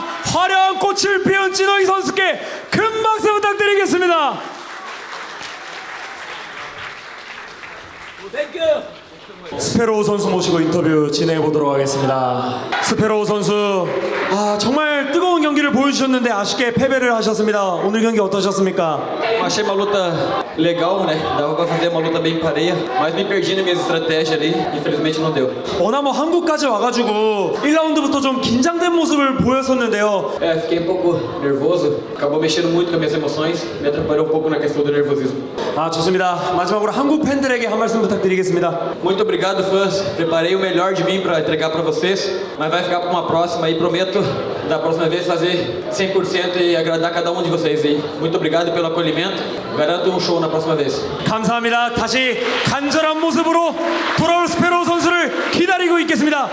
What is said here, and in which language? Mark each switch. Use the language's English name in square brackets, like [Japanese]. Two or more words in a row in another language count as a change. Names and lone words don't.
[Korean] 화려한 꽃을 피운 찐홍이 선수께 큰 박수 부탁드리겠습니다. 땡큐! 스페로우 선수 모시고 인터뷰 진행해 보도록 하겠습니다. 스페로우 선수, 정말 뜨거운 경기를 보여주셨는데 아쉽게 패배를 하셨습니다. 오늘 경기 어떠셨습니까? [Portuguese] Achei uma luta legal, né? Dava pra fazer uma luta bem pareia, mas me perdi nas minhas estratégias ali, infelizmente não deu. [Korean] 어나머 한국까지 와가지고 1라운드부터 좀 긴장된 모습을 보였었는데요. [Portuguese] Fiquei um pouco nervoso, acabou mexendo muito com as minhas emoções, me atrapalhou um pouco na questão do nervosismo. [Korean] 좋습니다. 마지막으로 한국 팬들에게 한 말씀 부탁드리겠습니다. [Portuguese] Muito obrigado, fãs. Preparei o melhor de mim para entregar para vocês, mas vai ficar para uma próxima e prometo da próxima vez fazer 100% e agradar cada um de vocês aí. Muito obrigado pelo acolhimento. Garanto um show na próxima vez. [Korean] 감사합니다. 다시 간절한 모습으로 돌아올 스페로우 선수를 기다리고 있겠습니다.